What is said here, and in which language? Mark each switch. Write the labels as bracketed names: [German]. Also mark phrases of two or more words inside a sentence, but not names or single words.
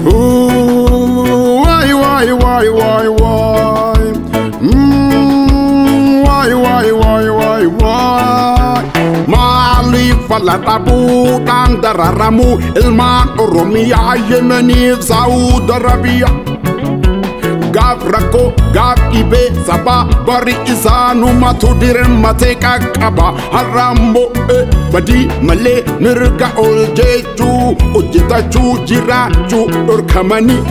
[English] Ooh, why, why, why, why, why? Mm, waay, waay, waay, waay, waay. [Oromo] Maaliif fala dhabuudhaan dararamu ilmaan Oromiyaa Yemeniif Saawud Arabiyaa? Gaaf rakkoo, gaaf dhibee sabaa bari isaanumatu dirmate qaqqaba. Har'aammoo, eh, badii malee mirga ol jee Hojjetachuu, hojjetachuu, jiraachuu dhorkamanii.